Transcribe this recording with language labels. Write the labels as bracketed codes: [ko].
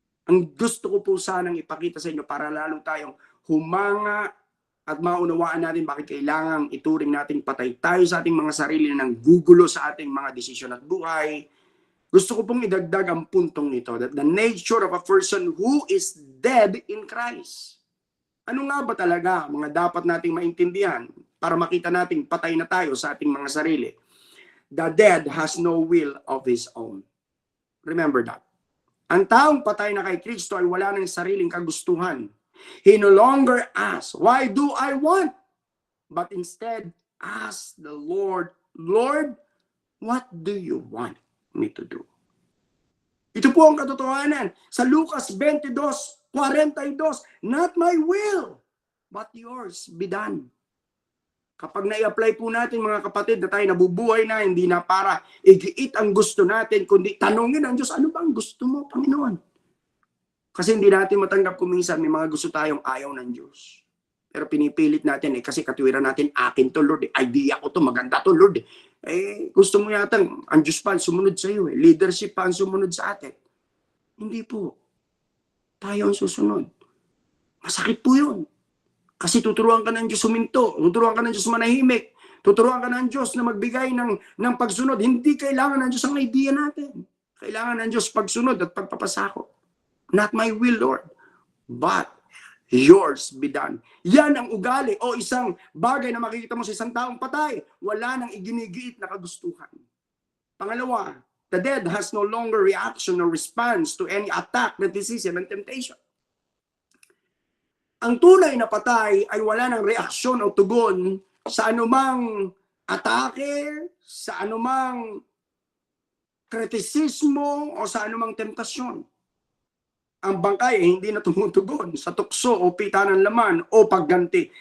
[tl] Ang gusto ko po sanang ipakita sa inyo para lalo tayong humanga at maunawaan natin bakit kailangang ituring natin patay tayo sa ating mga sarili ng gugulo sa ating mga desisyon at buhay. Gusto ko pong idagdag ang puntong ito, [en] that the nature of a person who is dead in Christ. [tl] Ano nga ba talaga mga dapat nating maintindihan para makita nating patay na tayo sa ating mga sarili? [en] The dead has no will of his own. Remember that. [tl] Ang taong patay na kay Kristo ay wala ng sariling kagustuhan. [en] He no longer asks, why do I want? But instead, ask the Lord, Lord, what do you want me to do? [tl] Ito po ang katotohanan. Sa Lucas 22:42, [en] not my will, but yours be done. [tl] Kapag na-i-apply po natin mga kapatid na tayo nabubuhay na, hindi na para igiit ang gusto natin, kundi tanungin ang Diyos, ano ba ang gusto mo, Panginoon? Kasi hindi natin matanggap kung minsan may mga gusto tayong ayaw ng Diyos. Pero pinipilit natin kasi katuwiran natin, akin to Lord, idea ko to, maganda to Lord. Gusto mo yata, ang Diyos pa ang sumunod sa iyo, leadership pa ang sumunod sa atin. Hindi po. Tayo ang susunod. Masakit po yun. Kasi tuturuan ka ng Diyos huminto, tuturuan ka ng Diyos manahimik, tuturuan ka ng Diyos na magbigay ng pagsunod. Hindi kailangan ng Diyos ang idea natin. Kailangan ng Diyos pagsunod at pagpapasakop. [en] Not my will, Lord, but yours be done. [tl] Yan ang ugali o isang bagay na makikita mo sa isang taong patay. Wala nang iginigiit na kagustuhan. [en] Pangalawa, the dead has no longer reaction or response to any attack, criticism, and temptation. [tl] Ang tunay na patay ay wala ng reaksyon o tugon sa anumang atake, sa anumang kritisismo o sa anumang temptasyon. Ang bangkay ay hindi na tumutugon sa tukso o pita ng laman o pagganti.